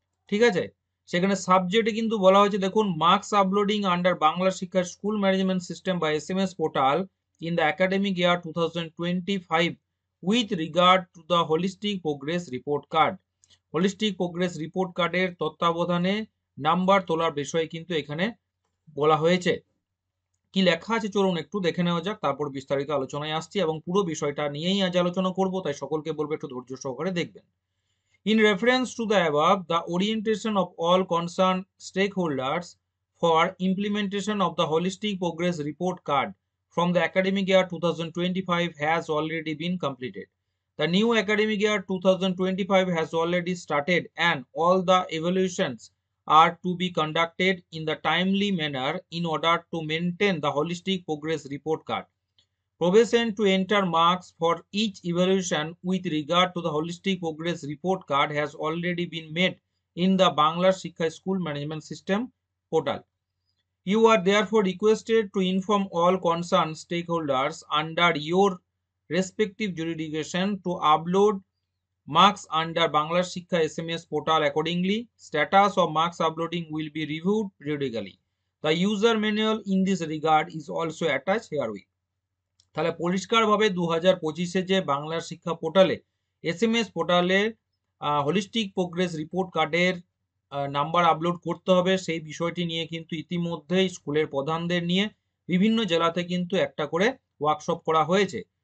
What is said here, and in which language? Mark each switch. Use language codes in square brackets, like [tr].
[bn] ঠিক আছে, সেখানে সাবজেক্টে কিন্তু বলা হয়েছে, দেখুন, [en] Marks uploading under Bangla শিক্ষার school management system বা SMS portal in the academic year 2025 with regard to the holistic progress report card. [bn] Holistic progress report কার্ডের তত্ত্বাবধানে নাম্বার তোলার বিষয়ে কিন্তু এখানে বলা হয়েছে। কি লেখা আছে চলুন একটু দেখে নেওয়া যাক, তারপর বিস্তারিত আলোচনায় আসছি এবং পুরো বিষয়টা নিয়েই আজ আলোচনা করব, তাই সকলকে বলবো একটু ধৈর্য সহকারে দেখবেন। [en] In reference to the above, the orientation of all concerned stakeholders for implementation of the Holistic Progress Report Card from the academic year 2025 has already been completed. The new academic year 2025 has already started and all the evaluations are to be conducted in the timely manner in order to maintain the Holistic Progress Report Card. Probation to enter marks for each evaluation with regard to the Holistic Progress Report Card has already been made in the Bangla Shikha School Management System portal. You are therefore requested to inform all concerned stakeholders under your respective jurisdiction to upload marks under Bangla Shikha SMS portal accordingly. Status of marks uploading will be reviewed periodically. The user manual in this regard is also attached herewith. [bn] তাহলে পরিষ্কারভাবে 2025-এ যে বাংলার শিক্ষা পোর্টালে SMS পোর্টালে holistic progress report কার্ডের number upload করতে হবে, সেই বিষয়টি নিয়ে কিন্তু ইতিমধ্যেই স্কুলের প্রধানদের নিয়ে বিভিন্ন জেলাতে কিন্তু একটা করে ওয়ার্কশপ করা হয়েছে।